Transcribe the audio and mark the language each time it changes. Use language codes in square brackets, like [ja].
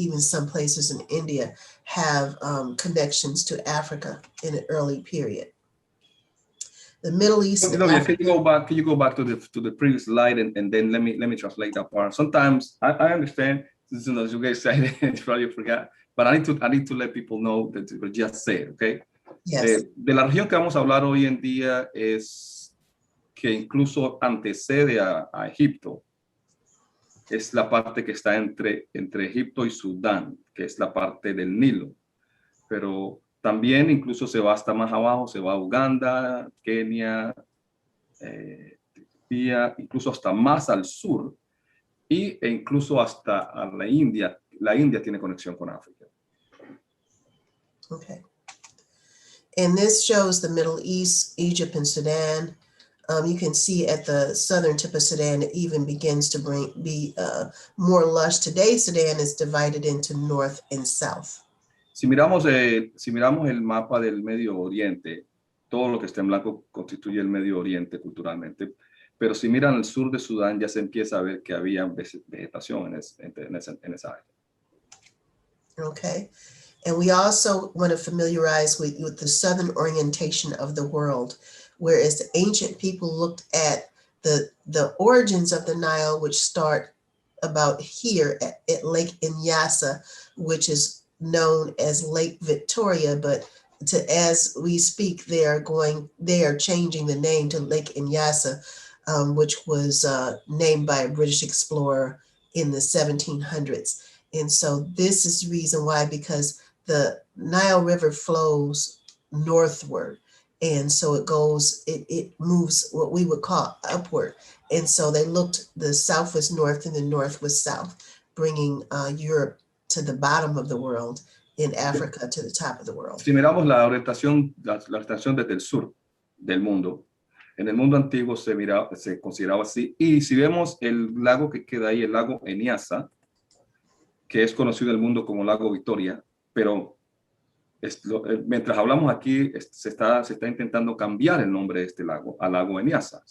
[en] Even some places in India have connections to Africa in an early period. The Middle East. Nubia, can you go back to the previous slide and then let me translate that part. Sometimes I understand, as you guys said, you probably forgot, but I need to let people know that we just said, okay? Yes. [es] De la región que vamos a hablar hoy en día es que incluso antecede a Egipto. Es la parte que está entre Egipto y Sudán, que es la parte del Nilo. Pero también incluso se va hasta más abajo, se va a Uganda, Kenia, Etiopía, incluso hasta más al sur, e incluso hasta a la India. La India tiene conexión con África. [en] Okay. And this shows the Middle East, Egypt, and Sudan. You can see at the southern tip of Sudan, it even begins to be more lush. Today, Sudan is divided into north and south. [es] Si miramos el mapa del Medio Oriente, todo lo que está en blanco constituye el Medio Oriente culturalmente. Pero si miran el sur de Sudán, ya se empieza a ver que había vegetación en esa área. [en] Okay. And we also want to familiarize with the southern orientation of the world, whereas the ancient people looked at the origins of the Nile, which start about here at Lake Nyassa, which is known as Lake Victoria, but as we speak, they are changing the name to Lake Nyassa, which was named by a British explorer in the 1700s. And so this is the reason why, because the Nile River flows northward. And so it moves what we would call upward. And so they looked, the south was north and the north was south, bringing Europe to the bottom of the world and Africa to the top of the world. [es] Si miramos la orientación desde el sur del mundo, en el mundo antiguo se consideraba así. Y si vemos el lago que queda ahí, el lago Nyassa, que es conocido en el mundo como lago Victoria, pero mientras hablamos aquí, se está intentando cambiar el nombre de este lago a lago Nyassa.